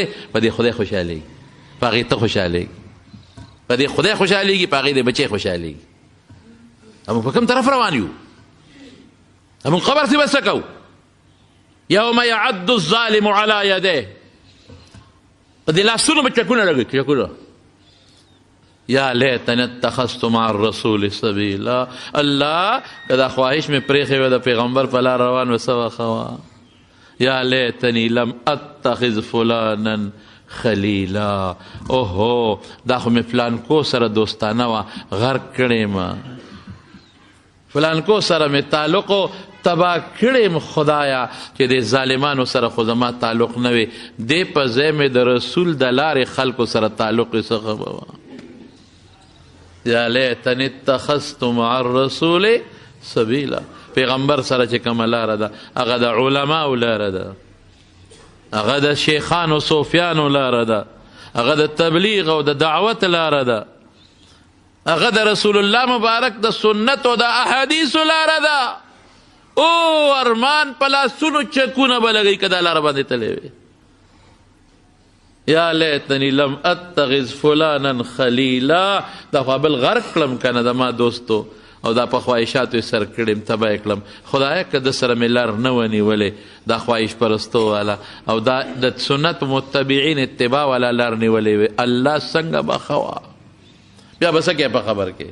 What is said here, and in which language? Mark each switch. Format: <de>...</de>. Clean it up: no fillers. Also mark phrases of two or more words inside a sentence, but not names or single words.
<ps>په دې خدای خوشحالېږي، په هغې ته خوشحالېږي، په دې خدای خوشحالېږي، په هغې د بچی خوشحالېږي. موږ په کوم طرف روان یو؟ موږ قبر ته به څه کوو؟</ps> <ar>یوم یعد الظالم علی یدیه،</ar> <ps>په دې لاسونو به چکونه لګوي، چکونه.</ps> <ar>یا لیتنی اتخذت مع الرسول سبیلا.</ar> <ps>الله که دا خواهش مې پرېښې وه د پیغمبر په لار روان و څه وخه وه.</ps> <ar>یا لیتنی لم اتخذ فلانا خلیلا.</ar> <ps>اوهو دا خو مې فلانکو سره دوستانه وه، غرق کړې ما، فلانکو سره مې تعلق تباه کړې خدایا چې د ظالمانو سره خو زما تعلق نه وي، دې په ځای مې د رسول د لارې خلکو سره تعلق یې څه به وه.</ps> <ar>یا لیتنی اتخذت مع الرسول سبیلا.</ar> <ps>پیغمبر سره چې کومه لاره ده هغه د علماو لاره ده، هغه د شیخانو صوفیانو لاره ده، هغه د تبلیغ او د دعوت لاره ده، هغه د رسول الله مبارک د سنت او د احادیثو لاره ده. او ارمان په لاسونو چکونه به لګوي که دا لاره باندې تللی وي.</ps> <ar>یا لیتنی لم اتخذ فلانا خلیلا.</ar> <ps>دا خو بل غرق کړم که نه د ما دوستو او دا په خواهشاتو یې سر کړم، تباه یې کړم. خدایه که د سره مې لار نه ونیولې، دا خواهش پرستو والا او دا د سنت متبعین اتباع والا لار نیولې وي، الله څنګه به ښه وه. بیا به څه کوې په خبر کې؟</ps>